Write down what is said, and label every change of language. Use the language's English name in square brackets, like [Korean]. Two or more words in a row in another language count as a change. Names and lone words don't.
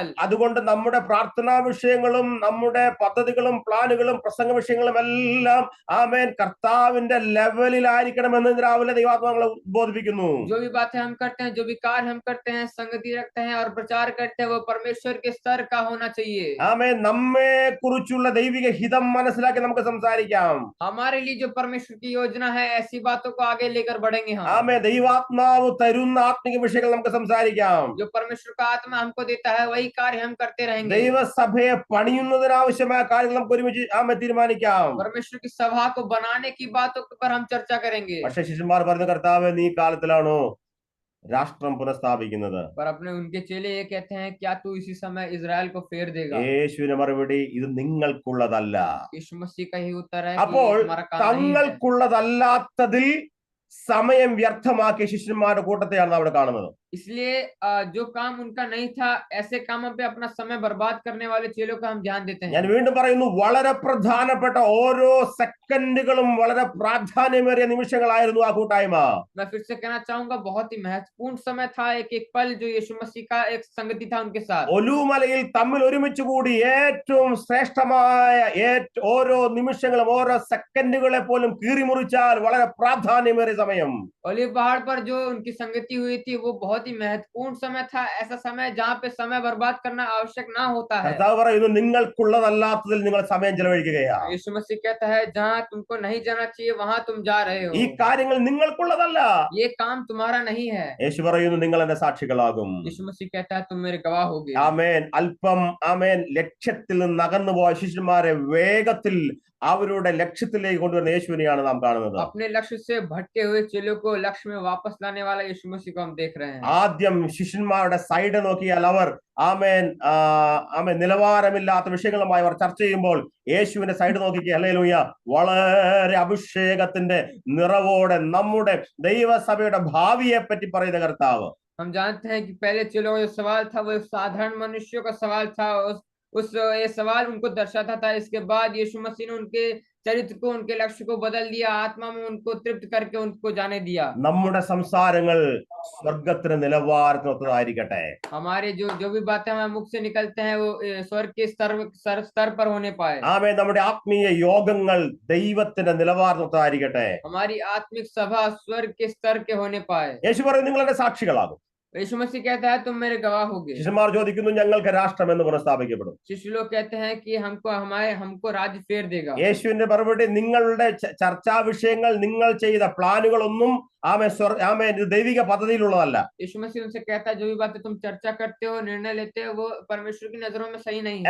[Malayalam] അതുകൊണ്ട് നമ്മുടെ പ്രാർത്ഥനാ വിഷയങ്ങളും നമ്മുടെ പദ്ധതികളും പ്ലാനുകളും പ്രസംഗ വിഷയങ്ങളും എല്ലാം ആമേൻ കർത്താവിന്റെ ലെവലിലായിരിക്കണമെന്ന് രാവിലെ ദൈവാത്മാക്കളെ ഉദ്ബോധിപ്പിക്കുന്നു. [Hindi] जो भी बातें हम करते हैं, जो भी कार्य हम करते हैं, संगति रखते हैं और प्रचार करते हैं वो परमेश्वर के स्तर का होना चाहिए। [Malayalam] ആമേൻ. നമ്മെ കുറിച്ചുള്ള ദൈവിക ഹിതം മനസ്സിലാക്കി നമുക്ക് സംസാരിക്കാം. [Hindi] हमारे लिए जो परमेश्वर की योजना है ऐसी बातों को आगे लेकर बढ़ेंगे हम। [Malayalam] ആമേൻ. ദൈവാത്മാവ് തരുന്ന ആത്മിക വിഷയങ്ങൾ നമുക്ക് സംസാരിക്കാം. [Hindi] जो परमेश्वर का आत्मा हमको देता है वही कार्य हम करते रहेंगे। [Malayalam] ദൈവസഭയെ പണിയുന്നതിനാവശ്യമായ കാര്യങ്ങൾ നമുക്ക് ഒരുമിച്ച് തീരുമാനിക്കാം. [Hindi] परमेश्वर की सभा को बनाने की बातों पर हम चर्चा करेंगे। [Malayalam] പക്ഷേ ശിഷ്യന്മാർ പറഞ്ഞു, കർത്താവേ നീ കാലത്തിലാണോ രാഷ്ട്രം പുനഃസ്ഥാപിക്കുന്നത്? [Hindi] पर अपने उनके चेले ये कहते हैं क्या तू इसी समय इजराइल को फेर देगा? [Malayalam] യേശുവിന്റെ മറുപടി, ഇത് നിങ്ങൾക്കുള്ളതല്ല. [Hindi] यीशु मसीह का ही उत्तर है [Malayalam] അപ്പോൾ [Hindi] कि हमारा काम नहीं है। [Malayalam] തങ്ങൾക്കുള്ളതല്ലാത്തതിൽ സമയം വ്യർത്ഥമാക്കിയ ശിഷ്യന്മാരുടെ കൂട്ടത്തെയാണ് അവിടെ കാണുന്നത്. [Hindi] इसलिए जो काम उनका नहीं था ऐसे कामों पे अपना समय बर्बाद करने वाले चेलों का हम ध्यान देते [Malayalam] ഞാൻ [Hindi] हैं। [Malayalam] വീണ്ടും പറയുന്നു, വളരെ പ്രധാനപ്പെട്ട ഓരോ സെക്കൻഡുകളും വളരെ പ്രാധാന്യമേറിയ നിമിഷങ്ങളായിരുന്നു ആ കൂട്ടായ്മ. [Hindi] मैं फिर से कहना चाहूंगा बहुत ही महत्वपूर्ण समय था, एक एक पल जो यीशु मसीह का एक संगति था उनके साथ। [Malayalam] ഒലൂമലയിൽ തമ്മിൽ ഒരുമിച്ച് കൂടി ഏറ്റവും ശ്രേഷ്ഠമായ ഓരോ നിമിഷങ്ങളും ഓരോ സെക്കൻഡുകളെ പോലും കീറിമുറിച്ചാൽ വളരെ പ്രാധാന്യമേറിയ സമയം. [Hindi] ओलिव पहाड़ पर जो उनकी संगति हुई थी वो बहुत ही महत्वपूर्ण समय था, ऐसा समय जहाँ पे समय बर्बाद करना आवश्यक ना होता है। [Malayalam] കർത്താവ് പറയുന്നു, നിങ്ങൾക്കുള്ളതല്ലാത്തതിൽ നിങ്ങൾ സമയം ചെലവഴിക്കുകയാണ്. [Hindi] यीशु मसीह कहता है जहाँ तुमको नहीं जाना चाहिए वहाँ तुम जा रहे हो। [Malayalam] ഈ കാര്യങ്ങൾ നിങ്ങൾക്കുള്ളതല്ല. [Hindi] ये काम तुम्हारा नहीं है। [Malayalam] യേശു പറയുന്നു, നിങ്ങൾ എന്റെ സാക്ഷികളാകും. [Hindi] यीशु मसीह कहता है तुम मेरे गवाह होगे। [Malayalam] ആമേൻ. അല്പം ആമേൻ ലക്ഷ്യത്തിൽ നിന്ന് അകന്നു പോയ ശിഷ്യന്മാരെ വേഗത്തിൽ അവരുടെ ലക്ഷ്യത്തിലേക്ക് കൊണ്ടുവരുന്ന യേശുവിനെയാണ് നാം കാണുന്നത്. [Hindi] अपने लक्ष्य से भटके हुए चेलों को लक्ष्य में वापस लाने वाला यीशु मसीह को हम देख रहे हैं। [Malayalam] ആദ്യം ശിഷ്യന്മാരുടെ സൈഡ് നോക്കിയാൽ അവർ ആമേൻ നിലവാരമില്ലാത്ത വിഷയങ്ങളുമായി അവർ ചർച്ച ചെയ്യുമ്പോൾ യേശുവിന്റെ സൈഡ് നോക്കിക്കുക. ഹല്ലേലൂയ. വളരെ അഭിഷേകത്തിന്റെ നിറവോടെ നമ്മുടെ ദൈവസഭയുടെ ഭാവിയെ പറ്റി പറയുന്ന കർത്താവ്. [Hindi] हम जानते हैं कि पहले चेलों का जो सवाल था वो साधारण मनुष्यों का सवाल था, ये सवाल उनको दर्शाता था। इसके बाद यीशु मसीह ने उनके चरित्र को, उनके लक्ष्य को बदल दिया, आत्मा में उनको तृप्त करके उनको जाने दिया। [Malayalam] നമ്മുടെ സംസാരങ്ങൾ സ്വർഗത്തിന് നിലവാരത്തിനൊത്തതായിരിക്കട്ടെ. [Hindi] हमारे जो भी बातें हमारे मुख से निकलते हैं वो स्वर्ग के स्तर पर होने पाए। [Malayalam] ആമേൻ. നമ്മുടെ ആത്മീയ യോഗങ്ങൾ ദൈവത്തിന്റെ നിലവാരത്തിനൊത്തതായിരിക്കട്ടെ. [Hindi] हमारी आत्मिक सभा स्वर्ग के स्तर के होने पाए। [Malayalam] യേശു പറയുന്നു, നിങ്ങൾ എന്റെ സാക്ഷികളാകും. [Hindi] यीशु मसीह कहता है तुम मेरे गवाह होगे। [Malayalam] ശിഷ്യന്മാർ ചോദിക്കുന്നു, ഞങ്ങൾക്ക് രാഷ്ട്രം എന്ന് പുനഃസ്ഥാപിക്കപ്പെടും? [Hindi] शिष्य लोग कहते हैं कि हमको राज्य फेर देगा। [Malayalam] യേശുവിന്റെ മറുപടി, നിങ്ങളുടെ ചർച്ചാ വിഷയങ്ങൾ, നിങ്ങൾ ചെയ്ത പ്ലാനുകളൊന്നും ഇത് ദൈവിക പദ്ധതിയിലുള്ളതല്ല. [Hindi] यीशु मसीह उनसे कहता है जो भी बातें तुम चर्चा करते हो, निर्णय लेते हो, वो परमेश्वर की नजरों में सही नहीं है।